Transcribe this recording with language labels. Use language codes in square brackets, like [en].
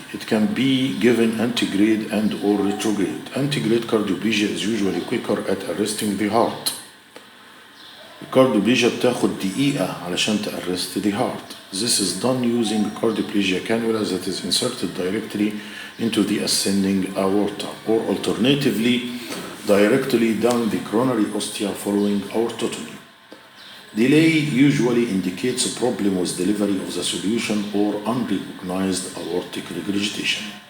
[en] It can be given antegrade and or retrograde. Antegrade cardioplegia is usually quicker at arresting the heart. [ar] الكارديوبليجيا بتاخد دقيقة علشان [en] تarrest the heart. This is done using cardioplegia cannula that is inserted directly into the ascending aorta, or alternatively directly down the coronary ostia following aortotomy. Delay usually indicates a problem with delivery of the solution or unrecognized aortic regurgitation.